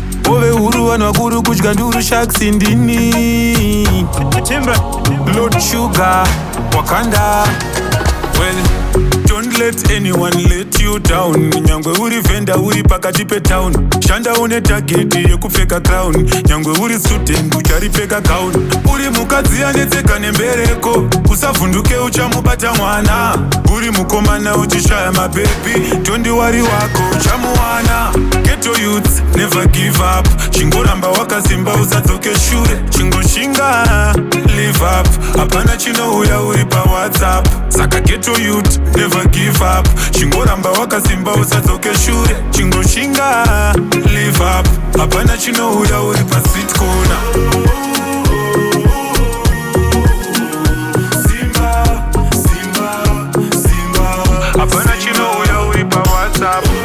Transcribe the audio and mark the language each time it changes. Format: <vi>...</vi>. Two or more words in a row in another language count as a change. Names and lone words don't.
<sn>Ove huru vanhu vakuru kudya nduru Sharks ndini. Timber. Lord Sugar, Wakanda.</sn> <en>Well, don't let anyone let you down.</en> <sn>Nyangwe uri venda uri pakati pe town. Shanda une target yekupfeka crown. Nyangwe uri student ucharipfeka gown. Uri mukadzi anetseka nembereko. Usavhunduke uchamubata mwana. Uri mukomana uchishaya mabebi. Tondi wari wako uchamuwana.</sn> <en>Ghetto youths, never give up.</en> <sn>Chingoramba wakasimba usadzoke shure. Chingoshinga,</sn> <en>live up.</en> <sn>Hapana chinouya uri pa WhatsApp.</sn> <en>Saka ghetto youth, never give up.</en> <sn>Chingoramba wakasimba usadzoke shure. Chingoshinga, live up. Hapana chinouya uri pa</sn> <en>street corner.</en> <sn>Simba, Simba, Simba. Hapana chinouya uri pa WhatsApp.</sn>